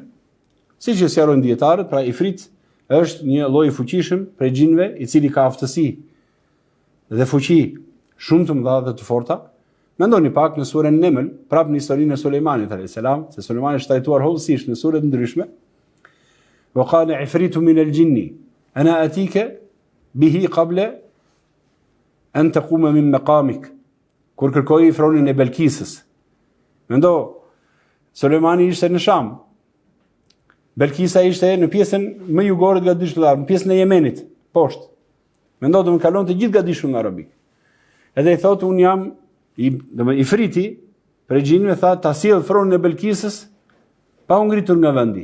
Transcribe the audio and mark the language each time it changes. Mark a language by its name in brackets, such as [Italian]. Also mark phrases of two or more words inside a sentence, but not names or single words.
[Albanian] Siç e sqarojnë dietarët, pra ifrit është një lloj i fuqishëm prej xhinve, i cili ka aftësi dhe fuqi shumë të mëdha dhe të forta. Mendoni pak në surën Neml, prapë në historinë e Sulejmanit [Arabic] عليه السلام, [Albanian] se Sulejmani është trajtuar hollësisht në sure të ndryshme. [Arabic] وقال عفريت من الجن أنا آتيك به قبل أن تقوم من مقامك. [Albanian] Kur kërkoi ifronin e Belkisës. Mendo, Sulejmani ishte në Sham. Belkisa ishte në pjesën më jugore të Gadishut, në pjesën e Yemenit, poshtë. Mendo do të kalon të gjithë Gadishun në arabik. Edhe i thotë un jam i friti, për xhinëve tha ta sjell fronin e Belkisës pa u ngritur nga vendi.